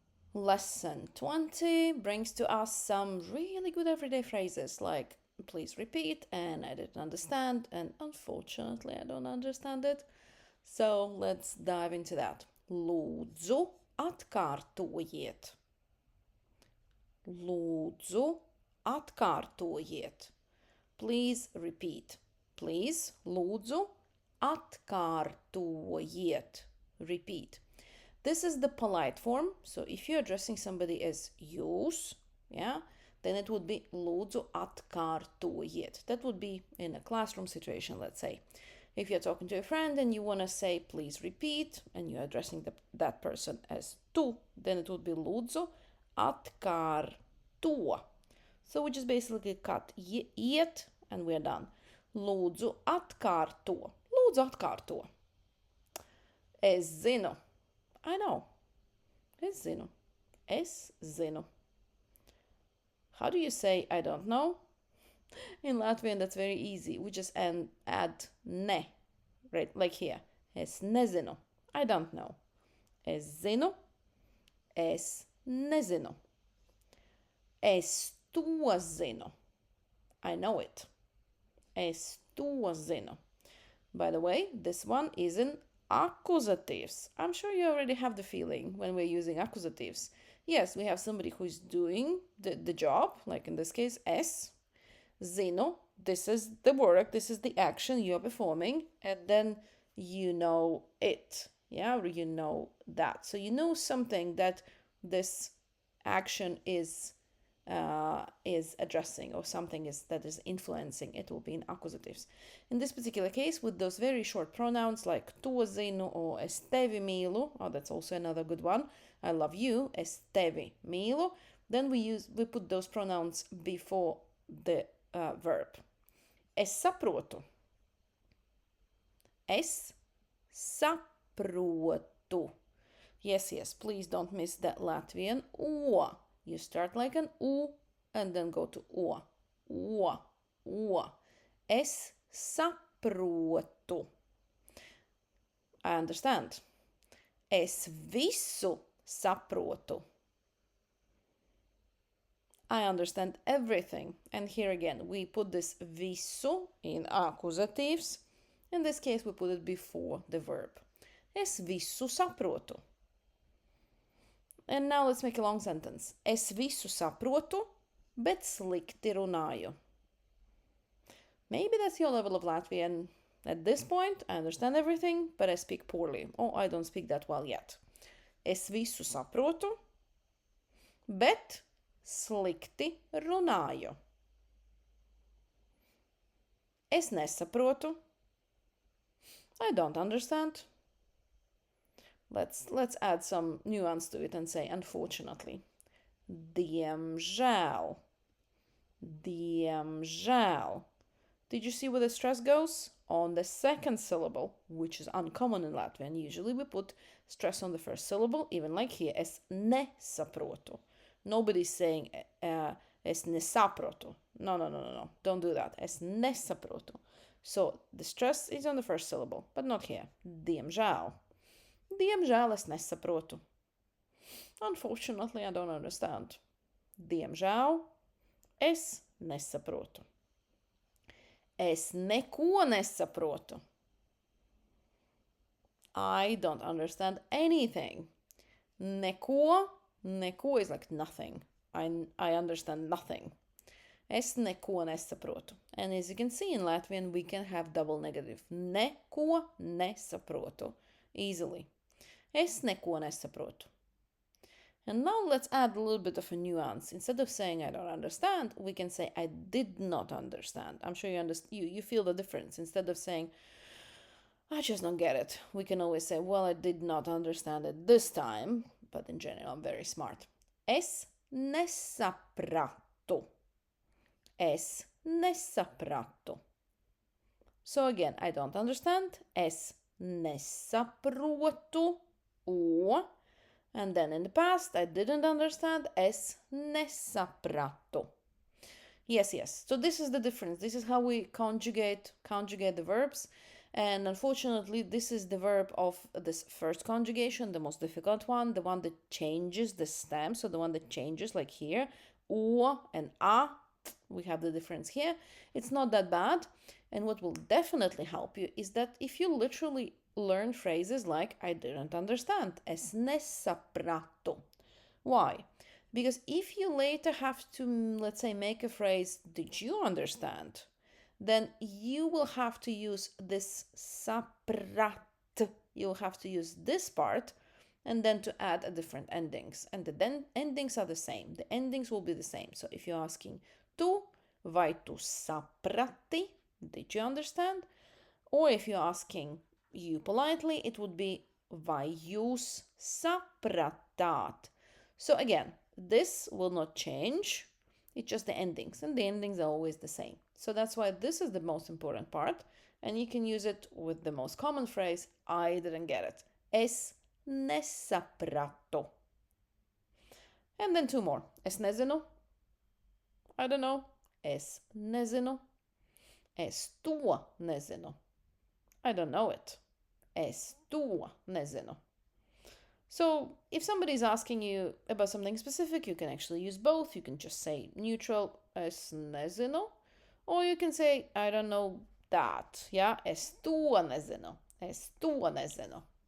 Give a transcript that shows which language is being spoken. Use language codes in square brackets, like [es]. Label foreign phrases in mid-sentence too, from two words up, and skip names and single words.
[en] Lesson 20 brings to us some really good everyday phrases like please repeat and I didn't understand and unfortunately I don't understand it. So let's dive into that. [lv] Lūdzu, atkārtojiet. Lūdzu, atkārtojiet. [en] Please repeat. Please, [lv] lūdzu, atkārtojiet. [en] Repeat. This is the polite form. So if you're addressing somebody as jūs, yeah, then it would be [lv] lūdzu atkārtojiet. [en] That would be in a classroom situation, let's say. If you're talking to a friend and you want to say please repeat and you're addressing that person as tu, then it would be [lv] lūdzu atkārto. [en] So we just basically cut iet and we're done. Lūdzu atkārto. Lūdzu atkārto. [lv] Es zinu. [en] I know. [lv] Es zinu. Es zinu. [en] How do you say I don't know? In Latvian, that's very easy. We just add ne, right? Like here. [lv] Es nezinu. [en] I don't know. [lv] Es zinu. Es nezinu. Es to zinu. [en] I know it. [lv] Es to zinu. [en] By the way, this one is in accusatives. I'm sure you already have the feeling when we're using accusatives. Yes, we have somebody who is doing the job, like in this case, es. Zinu, this is the work, this is the action you're performing, and then you know it, yeah, or you know that. So you know something that this action is addressing, or something that is influencing. It will be in accusatives. In this particular case, with those very short pronouns like [lv] to zinu [en] or [lv] es tevi mīlu, [en] oh, that's also another good one. I love you, [lv] es tevi mīlu. [en] Then we put those pronouns before the verb. [lv] Es saprotu. Es saprotu. [en] Yes, please don't miss that Latvian o. You start like an u and then go to o. O. [lv] Es saprotu. [en] I understand. [lv] Es visu saprotu. [en] I understand everything. And here again, we put this visu in accusatives. In this case, we put it before the verb. [lv] Es visu saprotu. [en] And now let's make a long sentence. [lv] Es visu saprotu, bet slikti runāju. [en] Maybe that's your level of Latvian. At this point, I understand everything, but I speak poorly. Or I don't speak that well yet. [lv] Es visu saprotu, bet slikti runāju. Es nesaprotu. [en] I don't understand. Let's add some nuance to it and say unfortunately. [lv] Diemžēl. Diemžēl. [en] Did you see where the stress goes? On the second syllable, which is uncommon in Latvian. Usually we put stress on the first syllable, even like here, [lv] es nesaprotu. [en] Nobody's saying [lv] es nesaprotu. [en] No. Don't do that. [lv] Es nesaprotu. [en] So the stress is on the first syllable, but not here. [lv] Diemžēl. Diemžēl es nesaprotu. [en] Unfortunately, I don't understand. [lv] Diemžēl es nesaprotu. Es neko nesaprotu. [en] I don't understand anything. Neko is like nothing. I understand nothing. [lv] Es neko nesaprotu. [en] And as you can see in Latvian, we can have double negative. [lv] Neko nesaprotu. Easily. Es neko nesaprotu. [en] And now let's add a little bit of a nuance. Instead of saying I don't understand, we can say I did not understand. I'm sure you feel the difference. Instead of saying I just don't get it, we can always say, well, I did not understand it this time, but in general, I'm very smart. [lv] Es nesapratu. Es nesapratu. [en] So again, I don't understand. [lv] Es nesaprotu. O. [en] And then in the past, I didn't understand. [lv] Es nesapratu. [en] Yes. So this is the difference. This is how we conjugate the verbs. And unfortunately, this is the verb of this first conjugation, the most difficult one, the one that changes the stem, so the one that changes, like here, u and a. We have the difference here. It's not that bad. And what will definitely help you is that if you literally learn phrases like I didn't understand, [lv] es ne saprato. [en] Why? Because if you later have to, let's say, make a phrase, did you understand? Then you will have to use this saprat. You'll have to use this part and then to add a different endings. And the endings are the same. The endings will be the same. So if you're asking tu, [lv] vai tu saprati, [en] did you understand? Or if you're asking you politely, it would be [lv] vai jūs sapratāt. [en] So again, this will not change. It's just the endings, and the endings are always the same. So that's why this is the most important part, and you can use it with the most common phrase, I didn't get it. [lv] Es nesaprato. [en] And then two more. [lv] Es nezinu. [en] I don't know. [lv] Es nezinu. Es to nezinu. [en] I don't know it. [lv] Es to nezinu. [en] So if somebody is asking you about something specific, you can actually use both. You can just say neutral, [lv] es nezinu, [en] or you can say, I don't know that. Yeah, [lv] es to nezinu. Es to nezinu.